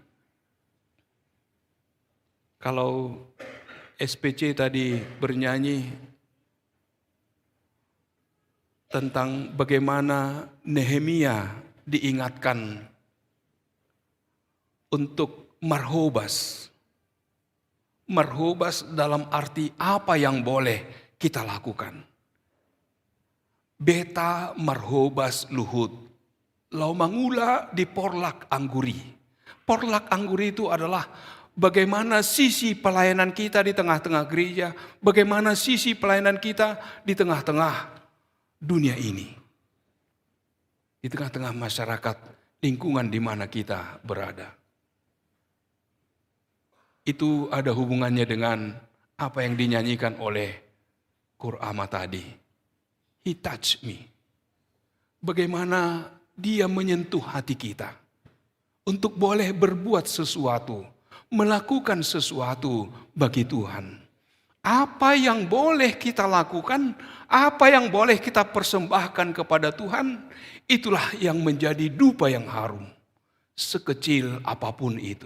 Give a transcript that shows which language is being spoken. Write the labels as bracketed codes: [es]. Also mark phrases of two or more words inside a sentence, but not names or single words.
[id] Kalau SPC tadi bernyanyi tentang bagaimana Nehemia diingatkan untuk marhobas. Marhobas dalam arti apa yang boleh kita lakukan. [bbc] Beta marhobas luhut, lau mangula di porlak angguri. Porlak angguri [id] itu adalah bagaimana sisi pelayanan kita di tengah-tengah gereja, bagaimana sisi pelayanan kita di tengah-tengah dunia ini. Di tengah-tengah masyarakat lingkungan di mana kita berada. Itu ada hubungannya dengan apa yang dinyanyikan oleh Kur'ama tadi. [en] He touched me. [id] Bagaimana dia menyentuh hati kita untuk boleh berbuat sesuatu, melakukan sesuatu bagi Tuhan. Apa yang boleh kita lakukan, apa yang boleh kita persembahkan kepada Tuhan, itulah yang menjadi dupa yang harum, sekecil apapun itu.